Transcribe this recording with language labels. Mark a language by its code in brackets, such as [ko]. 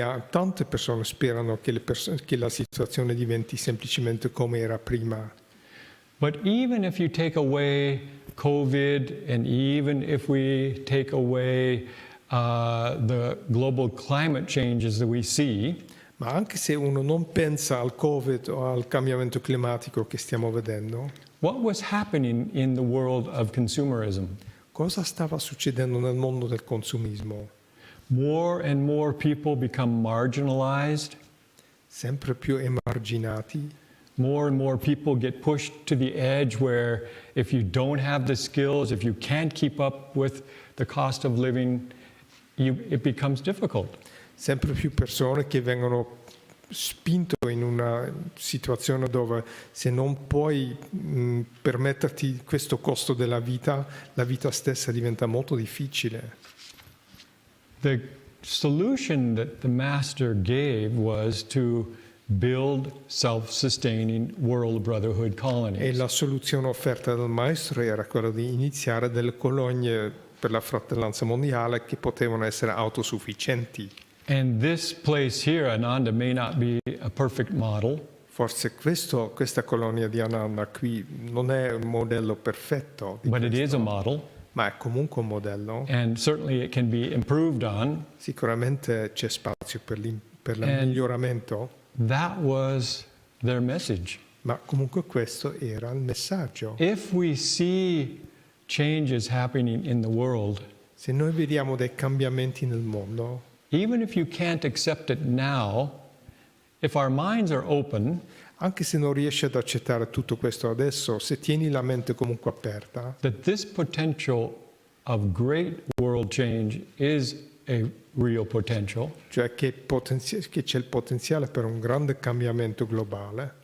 [it] Tante persone sperano che la situazione diventi semplicemente come era prima. [en] But even if you take away COVID and even if we take away the global climate changes that we see, [it] Ma anche se uno non pensa al Covid o al cambiamento climatico che stiamo vedendo, [en] what was happening in the world of consumerism? [it] cosa stava succedendo nel mondo del consumismo? [en] More and more people become marginalized. [it] Sempre più emarginati. [en] More and more people get pushed to the edge where if you don't have the skills, if you can't keep up with the cost of living, it becomes difficult. [it] Sempre più persone che vengono spinte in una situazione dove se non puoi permetterti questo costo della vita, la vita stessa diventa molto difficile. [en] The solution that the Master gave was to build self-sustaining world brotherhood [it] E [en] colonies. [it] la soluzione offerta dal maestro era quella di iniziare delle colonie per la fratellanza mondiale che potevano essere autosufficienti. [en] And this place here, Ananda, may not be a perfect model, [it] Forse questa colonia di Ananda qui non è un modello perfetto, [en] but it is a model, [it] ma è comunque un modello. [en] and certainly it can be improved on. [it] Sicuramente c'è spazio per il miglioramento, [en] That was their message. [it] ma comunque questo era il messaggio. [en] If we see changes happening in the world, [it] Se noi vediamo dei cambiamenti nel mondo, [en] even if you can't accept it now, if our minds are open, [it] anche se non riesci ad accettare tutto questo adesso, se tieni la mente comunque aperta, [en] that this potential of great world change is a real potential, [it] cioè che c'è il potenziale per un grande cambiamento globale,